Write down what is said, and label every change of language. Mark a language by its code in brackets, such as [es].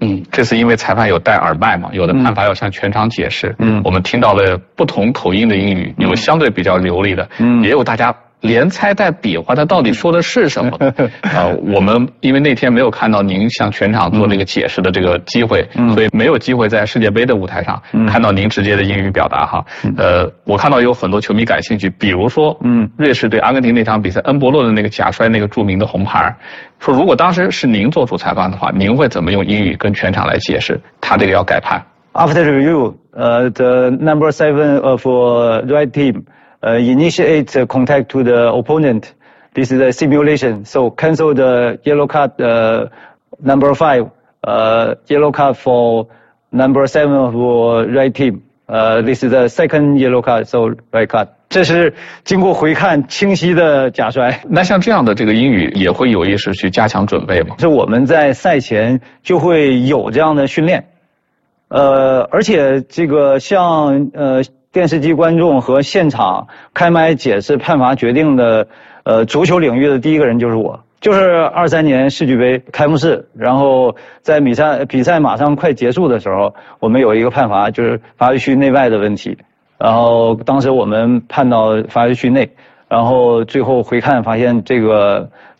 [zh] 这是因为裁判有戴耳麦嘛，有的判罚要向全场解释，我们听到了不同口音的英语，有相对比较流利的，也有大家连猜带比划他到底说的是什么啊、我们因为那天没有看到您向全场做那个解释的这个机会，所以没有机会在世界杯的舞台上看到您直接的英语表达哈。我看到有很多球迷感兴趣，比如说瑞士对阿根廷那场比赛，恩伯洛的那个假摔那个著名的红牌，说如果当时是您做主裁判的话，您会怎么用英语跟全场来解释他这个要改判 [en] After review, the number seven of red team,initiate contact to the opponent. This is a simulation. So cancel the yellow card, number five, yellow card for number seven of red team. This is the second yellow card, so red card. [zh] 这是经过回看清晰的假摔。那像这样的这个英语也会有意识去加强准备吗？是我们在赛前就会有这样的训练。而且这个像电视机观众和现场开麦解释判罚决定的足球领域的第一个人就是我，就是23年世俱杯开幕式，然后在比赛马上快结束的时候，我们有一个判罚，就是罚球区内外的问题，然后当时我们判到罚球区内，然后最后回看发现这个